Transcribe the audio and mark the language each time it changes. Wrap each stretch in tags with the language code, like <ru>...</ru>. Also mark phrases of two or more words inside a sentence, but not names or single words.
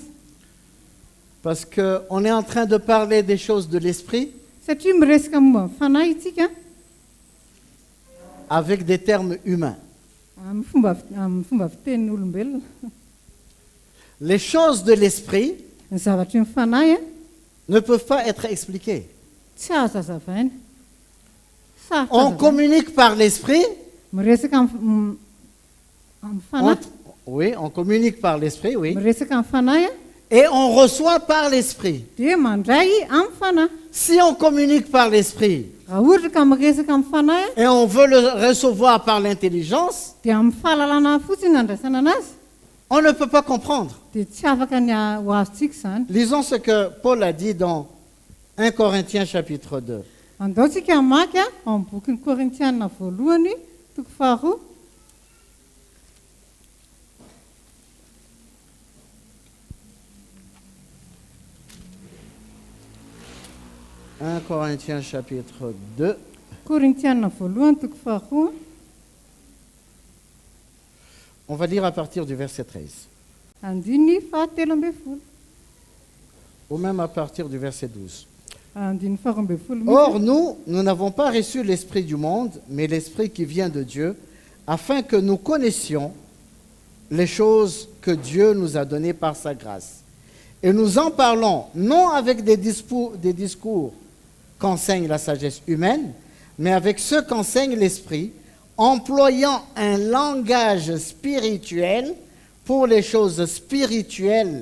<fr>Parce qu'on est en train de parler des choses de l'esprit</fr> <mg>satria miresaka momba ny fanahy itsika</mg> <fr>avec des termes humains.</fr> <mg>amin'ny fomba fitenin'ny olombelona.</mg> <fr>Les choses de l'esprit</fr> <mg>Ny zavatry ny fanahy</mg> <fr>ne peuvent pas être expliquées.</fr> <mg>tsy azo hazavaina.</mg> <fr>On</fr> <mg>Sarotra hazavaina.</mg> <fr>communique par l'esprit.</fr> <mg>Miresaka amin'ny fanahy,</mg> <fr>Oui, on communique par l'esprit, oui.</fr> <mg>miresaka amin'ny fanahy</mg> <fr>Et on reçoit par l'esprit.</fr> <mg>dia mandray amin'ny fanahy.</mg> <fr>Si on communique par l'esprit</fr> <mg>Raha ohatra ka miresaka amin'ny fanahy</mg> <fr>et on veut le recevoir par l'intelligence,</fr> <mg>dia amin'ny fahalalana fotsiny andraisana anazy</mg> <fr>on ne peut pas comprendre.</fr> <mg>dia tsy afaka ny ho azontsika izany.</mg> <fr>Lisons ce que Paul a dit dans 1 Corinthiens chapitre 2.</fr> <mg>Andaontsika hamaky amin'ny bokin'ny Korintianina voalohany toko faharoa.</mg> <fr>1 Corinthiens chapitre 2.</fr> <mg>Korintianina voalohany toko faharoa.</mg> <fr>On va lire à partir du verset 13.</fr> <mg>Andiny fahatelo ambin'ny folo.</mg> <fr>Ou même à partir du verset 12.</fr> <mg>Andiny faharoa ambin'ny folo mihitsy.</mg> <fr>Or, nous n'avons pas reçu l'esprit du monde, mais l'esprit qui vient de Dieu, afin que nous connaissions les choses que Dieu nous a données par sa grâce. Et nous en parlons non avec des discours qu'enseigne la sagesse humaine, mais avec ceux qu'enseigne l'esprit, employant un langage spirituel pour les choses spirituelles.</fr>